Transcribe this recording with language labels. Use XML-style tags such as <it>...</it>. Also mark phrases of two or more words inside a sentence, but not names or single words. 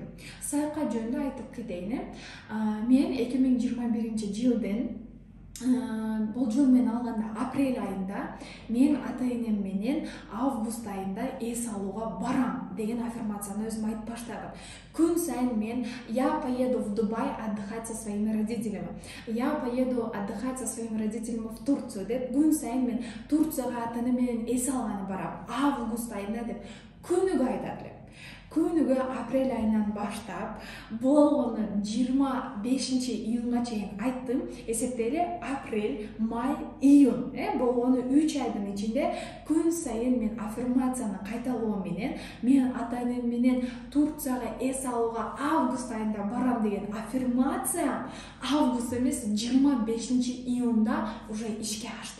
<ky>Саякат жөнүндө айтып кетейин. Мен 2021-жылдын бул жыл мен алганда апрель айында мен ата-энем менен август айында эс алууга барам деген аффирмацияны өзүм айтып баштадым. Күн сайын мен</ky> <ru>я поеду в Дубай отдыхать со своими родителями. Я поеду отдыхать со своими родителями в Турцию</ru> <ky>деп күн сайын мен Турцияга ата-энем менен эс алганы барам. Август айында деп күнүгө айтат элем. Күнүгө апрель айынан баштап болгону 25-июнга чейин айттым. Эсептейли, апрель, май, июнь, болгону 3 айдын ичинде күн сайын мен аффирмацияны кайталоо менен мен ата-энем менен Турцияга эс алууга август айында барам деген аффирмация август эмес 25-июнда уже ишке ашты.</ky>